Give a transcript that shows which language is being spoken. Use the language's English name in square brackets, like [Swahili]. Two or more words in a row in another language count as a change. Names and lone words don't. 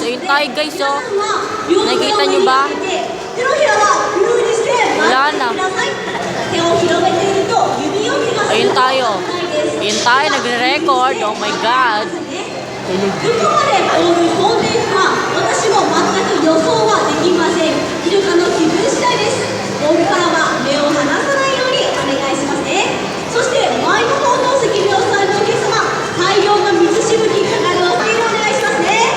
[Filipino] tayo guys, oh. Nakikita nyo ba? Wala na. Ayun tayo. Ayun tayo, nagre-record. [English] Oh my God. [Japanese] どこまでボール飛んでいくか、私も全く予想はできません。イルカの気分次第です。ボールからは目を離さないようにお願いしますね。そして前の方の席にお座りのお客様、大量の水しぶきかかるお手入れお願いしますね。